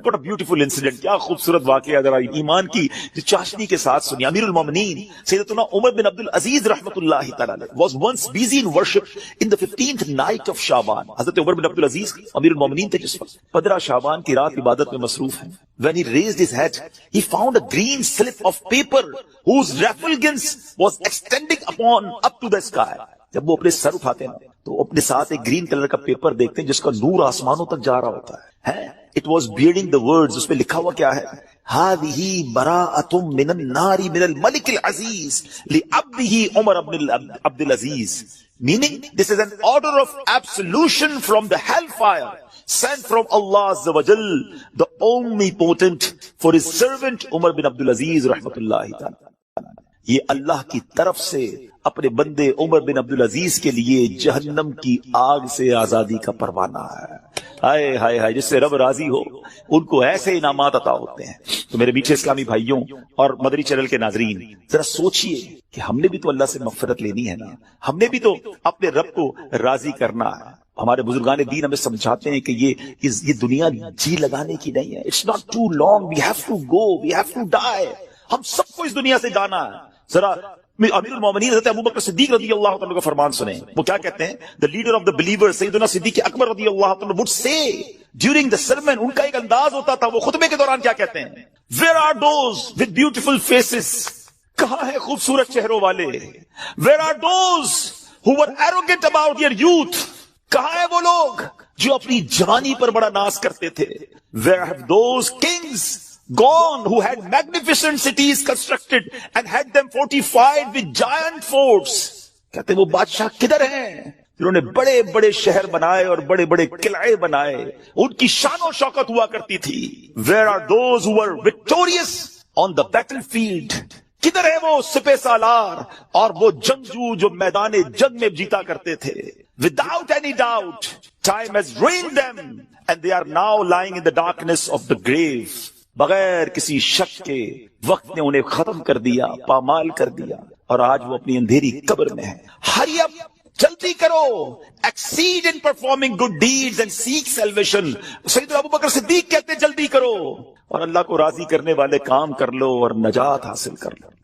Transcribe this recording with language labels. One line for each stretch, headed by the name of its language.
English: What a beautiful incident،
Urdu: کیا خوبصورت واقعہ ذرا ایمان کی جو چاشنی کے ساتھ سنی.
English: امیر المومنین سیدنا عمر بن عبد العزیز رحمۃ اللہ تعالی was once busy in worship in the 15th night of شعبان.
Urdu: حضرت عمر بن عبد العزیز امیر المومنین تھے جس وقت 15 شعبان کی رات عبادت میں مصروف ہیں.
English: When he raised his head, he found a green slip of paper whose refulgence was extending up to the sky.
Urdu: جب وہ اپنے سر اٹھاتے ہیں تو اپنے ساتھ ایک گرین کلر کا پیپر دیکھتے ہیں جس کا نور آسمانوں تک جا رہا ہوتا ہے.
English: It was bearing the words،
Urdu: اس پہ لکھا ہوا کیا ہے؟
Arabic: هذه براءة من النار من الملك العزيز لعبده عمر بن عبد العزيز.
English: Meaning, this is an order of absolution from the hellfire sent from Allah Azza wa Jal, the omnipotent, for his servant Umar bin Abdul Aziz rahmatullahi ta'ala.
Urdu: یہ اللہ کی طرف سے اپنے بندے عمر بن عبد العزیز کے لیے جہنم کی آگ سے آزادی کا پروانہ ہے. ہائے ہائے ہائے، جس سے رب راضی ہو ان کو ایسے انعامات عطا ہوتے ہیں. تو میرے میٹھے اسلامی بھائیوں اور مدری چینل کے ناظرین، ذرا سوچئے کہ ہم نے بھی تو اللہ سے مغفرت لینی ہے نا، ہم نے بھی تو اپنے رب کو راضی کرنا ہے. ہمارے بزرگان دین ہمیں سمجھاتے ہیں کہ یہ دنیا جی لگانے کی نہیں ہے.
English: It's not too long, we have to go, we have to die.
Urdu: ہم سب کو اس دنیا سے جانا ہے. ذرا امیر المومنین حضرت ابوبکر صدیق رضی اللہ عنہ کا فرمان سنیں. وہ کیا کہتے ہیں؟
English: the leader of the believers سیدنا صدیق اکبر رضی اللہ عنہ would say during the sermon،
Urdu: ان کا ایک انداز ہوتا تھا، وہ خطبے کے دوران کیا کہتے ہیں؟
English: where are those with beautiful faces،
Urdu: کہاں ہیں خوبصورت چہروں والے؟
English: where are those who were arrogant about their youth،
Urdu: کہاں ہیں وہ لوگ جو اپنی جوانی پر بڑا ناز کرتے تھے؟
English: where have those kings gone who had magnificent cities constructed and had them fortified with giant forts.
Urdu: کہتے وہ بادشاہ کدھر ہیں جنہوں نے بڑے بڑے شہر بنائے اور بڑے بڑے قلعے بنائے، ان کی شان و شوکت ہوا کرتی تھی.
English: Where are those who were victorious on the battlefield،
Urdu: کدھر ہے وہ سپہ سالار اور وہ جنگجو جو میدان جنگ میں جیتا کرتے تھے؟
English: Without any doubt time has ruined them and they are now lying in the darkness of the grave.
Urdu: بغیر کسی شک کے وقت نے انہیں ختم کر دیا، پامال کر دیا، اور آج وہ اپنی اندھیری قبر میں ہے.
English: hurry up,
Urdu: جلدی کرو،
English: Exceed in performing good deeds and seek salvation.
Urdu: سیدنا ابوبکر صدیق کہتے جلدی کرو اور اللہ کو راضی کرنے والے کام کر لو اور نجات حاصل کر لو.